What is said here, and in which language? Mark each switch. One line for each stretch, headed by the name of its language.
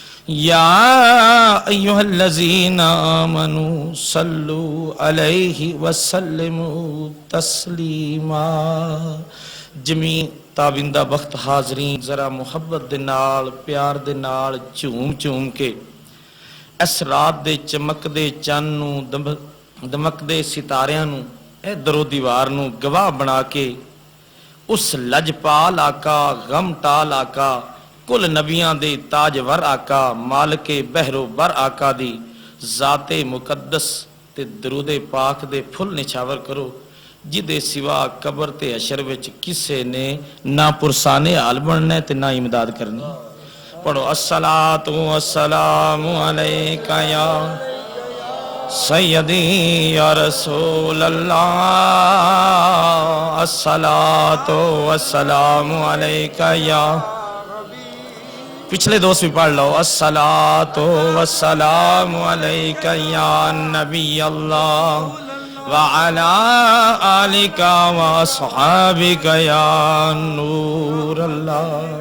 Arabic: يَا أَيُّهَا الَّذِينَ آمَنُوا صَلُّوا عَلَيْهِ وَسَلِّمُوا تَسْلِيمًا۔
Punjabi: جمی تابندہ بخت حاضرین، ذرا محبت دے نال، پیار دے نال، جھوم جھوم کے اس رات دے چمکدے چن نوں دمکدے ستاریاں نوں اے درو دیوار نوں گواہ بنا کے اس لجپال آقا غم ٹال آقا کل نبیاں دے تاجور آقا مالک بحر و بر آقا دی ذات مقدس تے درود پاک دے پھل نچھاور کرو جدے سوا قبر تے حشر وچ کسے نے نہ پرسانے حال بننا تے نہ امداد کرنی.
Arabic: پڑھو الصلاۃ والسلام علیکہ یا سیدی یا رسول اللہ، الصلاۃ والسلام علیکہ یا،
Punjabi: پچھلے دوست بھی پڑھ لو،
Arabic: الصلاۃ والسلام علیکہ یا نبی اللہ وعلی آلک واصحابک یا نور اللہ.